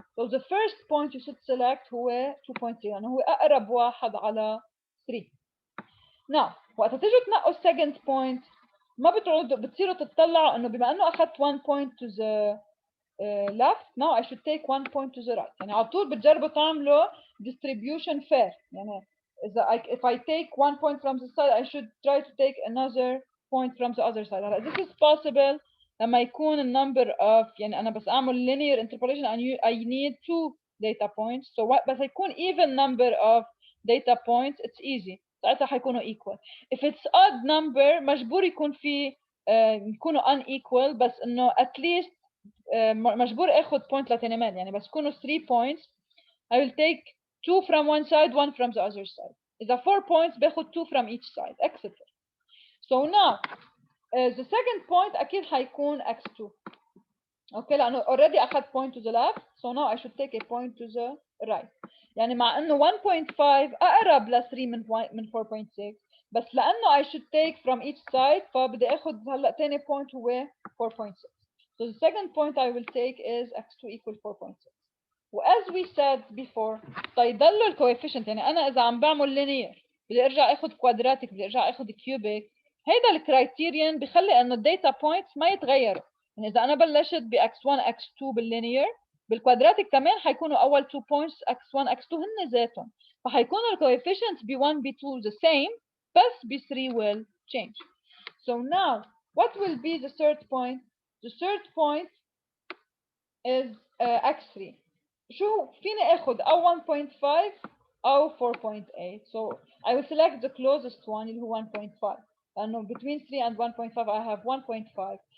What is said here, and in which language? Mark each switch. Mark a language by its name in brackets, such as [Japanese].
[English] So the first point you should select [Arabic] هو 2.3 يعني هو أقرب واحد على 3. [English] Now [Arabic] وقت تيجوا تنقوا [English] second point [Arabic] ما بتصيروا تطلعوا إنه بما إنه أخذت [English] 1 point to the left, now I should take 1 point to the right. [Arabic] يعني على طول بتجربوا تعملوا [English] distribution fair. يعني if I take 1 point from the side, I should try to take another point from the other side. This is possible [Arabic] لما يكون النمبر [English] of [Arabic] يعني أنا بس أعمل [English] linear interpolation and I need 2 data points. So [Arabic] بس يكون [English] even number of data points, it's easy. [Arabic] ساعتها حيكونوا equal. [English] If it's odd number [Arabic] مجبور يكون في يكونوا [English] unequal [Arabic] بس إنه [English] at least [Arabic] مجبور اخذ [English] point [Arabic] لتنمال يعني بس يكونوا [English] 3 points I will take 2 from one side 1 from the other side. [Arabic] إذا [English] 4 points [Arabic] باخذ [English] 2 from each side etc. So now the second point [Arabic] أكيد حيكون [English] x2. Okay لأنه already أخذ point to the left, so now I should take a point to the right. [Arabic] يعني مع إنه 1.5 أقرب ل 3 من 4.6 بس لأنه [English] I should take from each side [Arabic] فبدي أخذ هلا تاني point هو 4.6. [English] So the second point I will take is x2 equal 4.6. As we said before [Arabic] فيضلوا الكويفيشنت يعني أنا إذا عم بعمل linear بدي أرجع أخذ quadratic بدي أرجع أخذ cubic هيدا الكرايتيريان بخلي إنه الداتا بوينتس ما يتغيروا. يعني إذا أنا بلشت ب x1 x2 باللينير بالكوادراتيك كمان حيكونوا أول 2 points x1 x2 هن ذاتهم فحيكونوا الكويفيشنتس ب1 ب2 [English] the same [Arabic] بس ب3 [English] will change. So now what will be the third point? The third point is x3. [Arabic] شو فيني اخذ او 1.5 او 4.8. [English] So I will select the closest one [Arabic] اللي هو 1.5 لانه [English] between 3 and 1.5 I have 1.5.